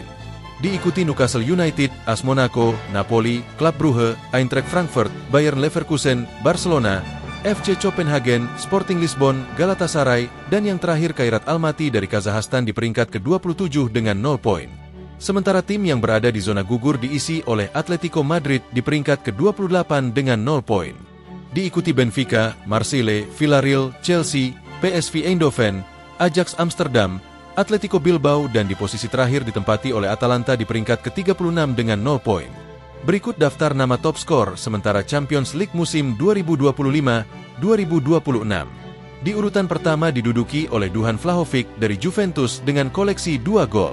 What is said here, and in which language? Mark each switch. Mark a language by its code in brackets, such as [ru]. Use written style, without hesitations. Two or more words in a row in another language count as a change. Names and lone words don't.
[id] Diikuti Newcastle United, AS Monaco, Napoli, Club Brugge, Eintracht Frankfurt, Bayer Leverkusen, Barcelona, FC Copenhagen, Sporting Lisbon, Galatasaray, dan yang terakhir Kairat Almaty dari Kazakhstan di peringkat ke-27 dengan 0 poin. Sementara tim yang berada di zona gugur diisi oleh Atletico Madrid di peringkat ke-28 dengan 0 poin. Diikuti Benfica, Marseille, Villarreal, Chelsea, PSV Eindhoven, Ajax Amsterdam, Atletico Bilbao dan di posisi terakhir ditempati oleh Atalanta di peringkat ke-36 dengan 0 poin. Berikut daftar nama top skor sementara Champions League musim 2025-2026. Di urutan pertama diduduki oleh Duhan Vlahovic dari Juventus dengan koleksi 2 gol.